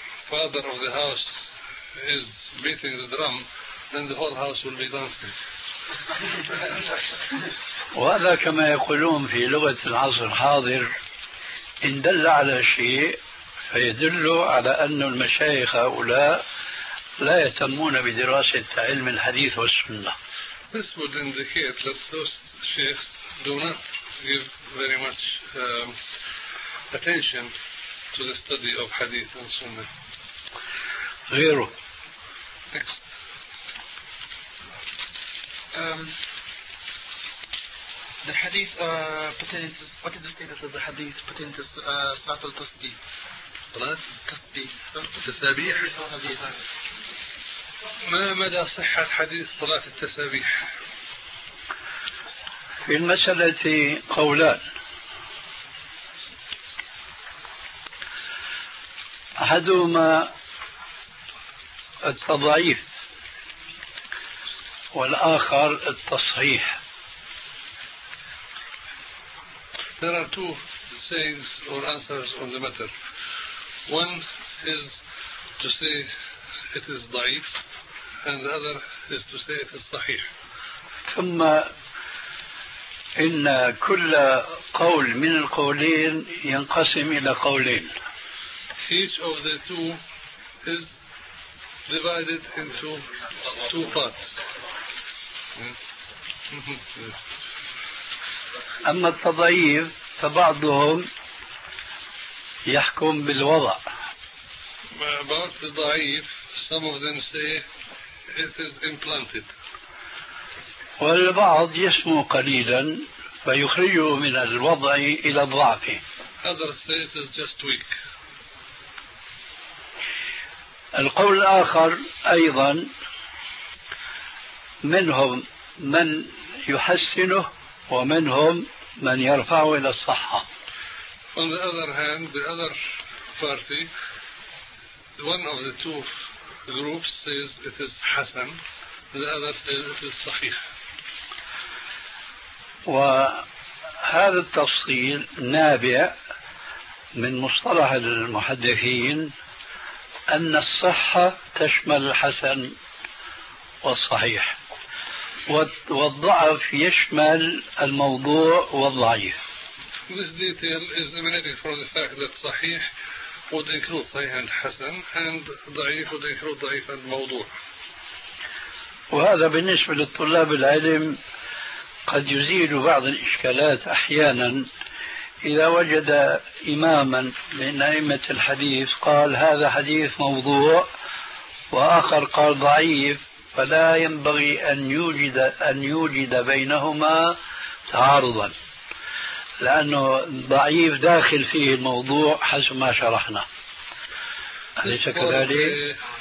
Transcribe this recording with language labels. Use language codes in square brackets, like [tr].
[en] Father of the house is beating the drum, then the whole house will be dancing. [ar] وهذا كما يقولون في لغة العصر الحاضر إن دل على شيء فيدل على أن المشايخ هؤلاء لا يهتمون بدراسة علم الحديث والسنة. [en] This would indicate that those sheikhs do not give very much attention to the study of hadith and sunnah. [ar] غيره. [en] The hadith pertains. What is the status of the hadith pertains to salat al tasbih? [ar] Salat tasbih. Tasbih. ما مدى صحة حديث صلاة التسبيح؟ في المسألة قولان. أحدهما التضعيف والآخر التصحيح. [en] There are two sayings or answers on the matter. One is to say it is ضعيف and the other is to say it is صحيح. [ar] ثم إن كل قول من القولين ينقسم إلى قولين. [en] Each of the two is divided into two parts. [ar] أما التضعيف فبعضهم يحكم بالوضع. [en] About the ضعيف, some of them say it is implanted. [ar] والبعض يسمو قليلا فيخرجه من الوضع إلى الضعف. [en] Other state is just weak. [ar] القول الآخر أيضا منهم من يحسنه ومنهم من يرفعه إلى الصحة. [en] On the other hand, the other party, one of the two groups says it is حسن, the other says it is صحيح. [ar] وهذا التفصيل نابع من مصطلح المحدثين أن الصحة تشمل الحسن والصحيح والضعف يشمل الموضوع والضعيف. [en] This detail is emanating from the fact that صحيح would include صحيح and حسن and ضعيف would include ضعيف and موضوع. [ar] وهذا بالنسبة للطلاب العلم قد يزيل بعض الإشكالات أحيانا إذا وجد إماما من أئمة الحديث قال هذا حديث موضوع وآخر قال ضعيف، فلا ينبغي أن يوجد بينهما تعارضا، لأنه ضعيف داخل فيه الموضوع حسب ما شرحنا، أليس كذلك؟